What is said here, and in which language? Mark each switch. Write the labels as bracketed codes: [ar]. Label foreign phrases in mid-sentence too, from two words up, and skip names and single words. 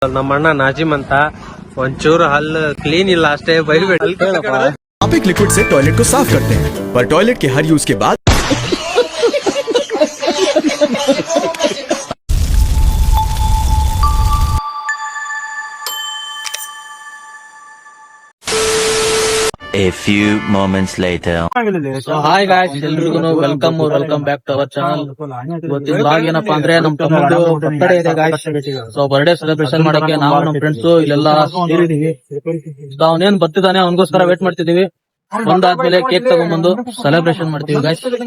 [kn] ನಮ್ಮ ಅಣ್ಣ ನಾಜಿಮ್ ಅಂತ ಒಂಚೂರು ಹಲ್ಲು ಕ್ಲೀನ್ ಇಲ್ಲ ಅಷ್ಟೇ ಬೈಬೇಡಿ. [hi] आप एक लिक्विड से टॉयलेट को साफ करते हैं, पर टॉयलेट के हर यूज के बाद [en] A few moments later. So hi guys, [kn] ಎಲ್ರಿಗೂ [en] welcome back to our channel. [kn] ಇವತ್ತಿನ ಬ್ಲಾಗ್ ಏನಪ್ಪಾ ಅಂದ್ರೆ ನಮ್ ತಮ್ಮದು ಬರ್ತ್ಡೇ ಇದೆ ಗಾಯ್ಸ್. ಸೊ [en] birthday celebration [kn] ಮಾಡಕ್ಕೆ ನಾವು ನಮ್ ಫ್ರೆಂಡ್ಸ್ ಇಲ್ಲೆಲ್ಲ ಸೇರಿದೀವಿ. ಅವನೇನ್ ಬರ್ತಿದ್ದಾನೆ ಅವನಿಗೋಸ್ಕರ ವೇಟ್ ಮಾಡ್ತಿದೀವಿ. ಬಂದಾದ್ಮೇಲೆ ಕೇಕ್ ತಗೊಂಡ್ಬಂದು ಸೆಲೆಬ್ರೇಷನ್ ಮಾಡ್ತೀವಿ ಗಾಯ್ಸ್.